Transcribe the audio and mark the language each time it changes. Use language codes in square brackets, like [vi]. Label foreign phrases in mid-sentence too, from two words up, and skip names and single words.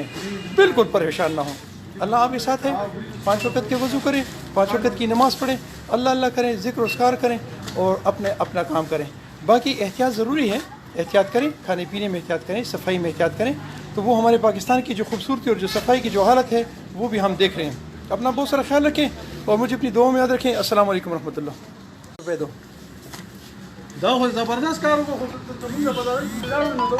[ur] بالکل پریشان نہ ہوں, اللہ آپ کے ساتھ ہے. 5 وقت کے وضو کریں, 5 وقت کی نماز پڑھیں, اللہ کریں, ذکر و اذکار کریں اور اپنا کام کریں. باقی احتیاط ضروری ہے, احتیاط کریں, کھانے پینے میں احتیاط کریں, صفائی میں احتیاط کریں. تو وہ ہمارے پاکستان کی جو خوبصورتی اور جو صفائی کی جو حالت ہے وہ بھی ہم دیکھ رہے ہیں. اپنا بہت سارا خیال رکھیں اور مجھے اپنی دعاؤں میں یاد رکھیں. السلام علیکم ورحمۃ اللہ. [ps] دا خو زبردست کار وکړو خو ته مونږ په دا